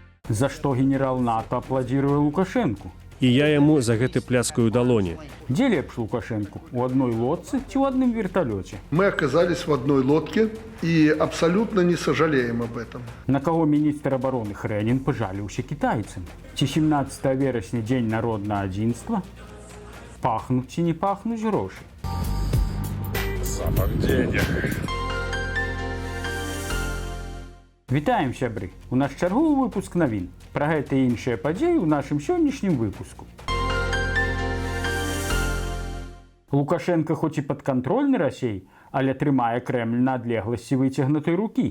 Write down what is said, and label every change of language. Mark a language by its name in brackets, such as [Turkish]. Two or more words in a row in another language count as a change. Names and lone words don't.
[Belarusian] За што генерал НАТО апладзіруе Лукашэнку. І я яму за гэты пляскаю далоні. Дзе лепш Лукашэнку? У адной лодцы ці ў адным верталёце? [Russian] Мы оказались в одной лодке и абсолютно не сожалеем об этом. [Belarusian] На каго міністр абароны Хрэнін пажаліўся кітайцам? Ці 17 верасня дзень народнага адзінства? Пахнуць ці не пахнуць грошы? [Russian] Запах денег. [Belarusian] Вітаем, сябры! У наш чарговы выпуск навін. Пра гэта і іншыя падзеі ў нашым сённяшнім выпуску. Лукашенко хоць і падкантрольны Расей, але трымае Крэмль на адлегласці выцягнутай рукі.